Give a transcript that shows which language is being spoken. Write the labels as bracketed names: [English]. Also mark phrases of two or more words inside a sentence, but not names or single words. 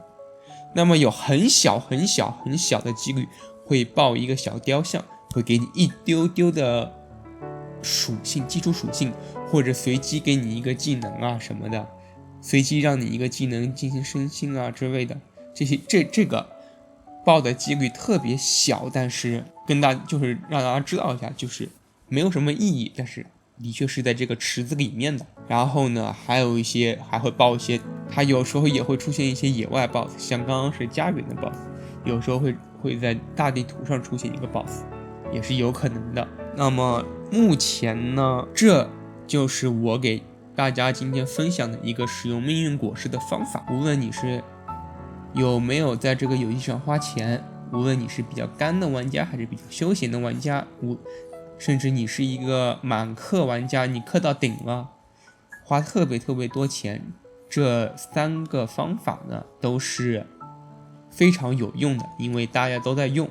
[Chinese] 那麼有很小的幾率會爆一個小雕像，會給你一丟丟的屬性，基礎屬性，或者隨機給你一個技能啊什麼的，隨機讓你一個技能進行升星啊之類的，這個爆的幾率特別小，但是就是讓大家知道一下，就是沒有什麼意義，但是的確是在這個池子裡面的。然後呢，還會爆一些，它有時候也會出現一些野外 BOSS， 像剛剛是家園的 BOSS， 有時候會在大地圖上出現一個 BOSS，也是有可能的。那麼目前呢，這就是我給大家今天分享的一個使用命運果實的方法。無論你是有沒有在這個遊戲上花錢，無論你是比較乾的玩家還是比較休閒的玩家，甚至你是一個滿氪玩家，你氪到頂了，花特別多錢，這3個方法呢都是非常有用的，因為大家都在用。